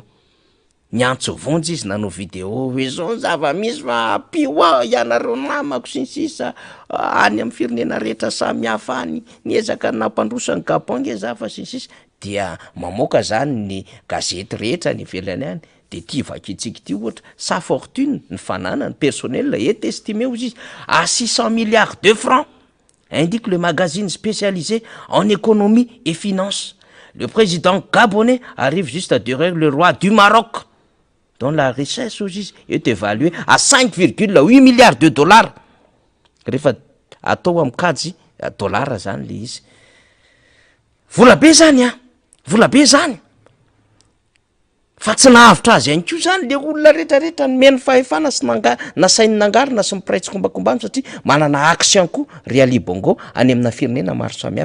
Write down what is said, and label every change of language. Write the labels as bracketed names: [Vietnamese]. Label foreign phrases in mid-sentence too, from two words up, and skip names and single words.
[Malagasy] Niantso vonjy izy nanao vidéo hoe zao zava-misy fa pio ianareo namako sy ny sisa any amin'ny firenena rehetra samy hafa any niezaka nampandrosa ny Gabon nge zafa sy ny sisa dia mamoaka zany ny gazety rehetra ny ivelany any de ty vakitsika ty ohatra sa fortune ny fanana ny personnel [French] est estimé aux [Malagasy] izy [French] à 600 milliards de francs, indique le magazine spécialisé en économie et finance. Le président gabonais arrive juste derrière le roi du Maroc dont la richesse est évaluée à 5,8 milliards de dollars. [Malagasy] Rehefa atao amikajy dollara zany le izy. Vola be zany vola be zany. Fa tsy nahavitra azy ihany koa zany le olona rehetrarehetra nomeny fahefana sy nasainy nangarina sy mipiraitsy kombakombany satria manana action koa ry Ali Bongo any amina firenena maro samihafa.